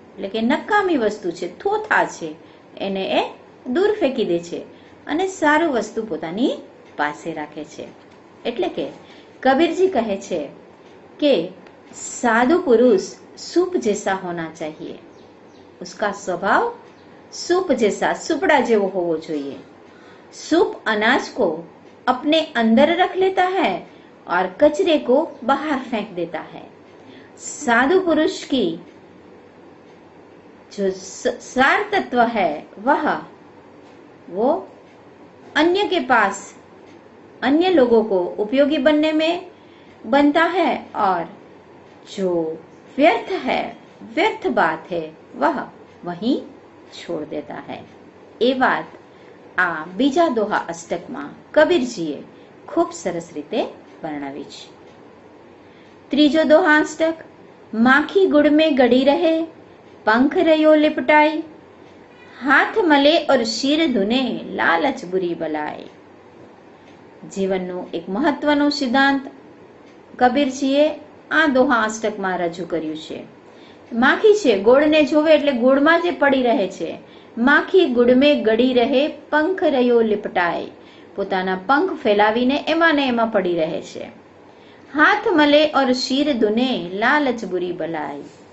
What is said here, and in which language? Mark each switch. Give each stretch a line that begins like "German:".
Gujarati: એટલે કે નકામી વસ્તુ છે, થોથા છે, એને એ દૂર ફેંકી દે છે અને સારું વસ્તુ પોતાની પાસે રાખે છે. એટલે કે કબીરજી કહે છે કે
Hindi: साधु पुरुष सूप जैसा होना चाहिए. उसका स्वभाव सूप जैसा,
Gujarati: सुपड़ा जेवो होवो चाहिए.
Hindi: सूप अनाज को अपने अंदर रख लेता है और कचरे को बाहर फेंक देता है. साधु पुरुष की जो सार तत्व है वह वो अन्य के पास, अन्य लोगों को उपयोगी बनने में बनता है और जो व्यर्थ है, व्यर्थ बात है, वह वहीं छोड़ देता है.
Gujarati: એ વાત આ બીજા દોહા અષ્ટકમાં કબીરજીએ ખૂબ સરસ રીતે વર્ણવી છે. ત્રીજો દોહા અષ્ટક.
Hindi: માખી ગુડ में गड़ी रहे, पंख रयो लिपटाई, हाथ मले और शीर धुने, लालच बुरी बलाय.
Gujarati: જીવનનું એક મહત્વનું સિદ્ધાંત કબીરજીએ આ દોહા અષ્ટકમાં રજૂ કર્યું છે. માખી છે, ગોળને જોવે એટલે ગોળમાં જે પડી રહે છે.
Hindi: માખી ગુડ में ગડી રહે, પંખ રયો લિપટાય.
Gujarati: પોતાના પંખ ફેલાવીને એમાં ને એમાં પડી રહે છે.
Hindi: હાથ મલે ઓર શીર ધુને, લાલચ બુરી બલાય.